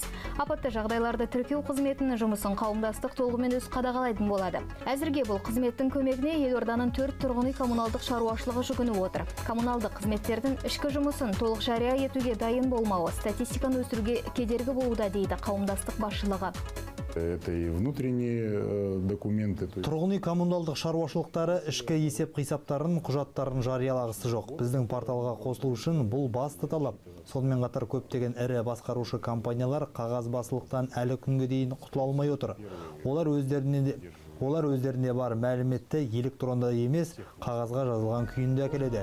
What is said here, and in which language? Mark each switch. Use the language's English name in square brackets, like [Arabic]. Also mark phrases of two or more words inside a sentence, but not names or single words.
[Kazakh] Апатты жағдайларды тіркеу қызметінің жұмысын қауымдастық толығымен өз қадағалайтын болады. Әзірге бұл қызметтің көмегіне елорданың 4 тұрғын үй коммуналдық шаруашылығы жүгініп отыр. Коммуналдық қызметтердің ішкі жұмысын толық жария етуге дайын болмауы статистиканы өсіруге кедергі болуда дейді қауымдастық басшылығы. [Russian] Это и внутренние документы. [Kazakh] Тұрғын үй коммуналдық шаруашылықтары ішкі есеп қисаптарын, құжаттарын жариялағысы жоқ. Біздің порталға қосылу үшін бұл басты талап. Сонымен қатар көптеген ірі басқарушы компаниялар қағазбастылықтан әлі күнге дейін құтыла алмай отыр. Олар өздеріне бар мәліметті электронда емес, қағазға жазылған күйінде әкеледі.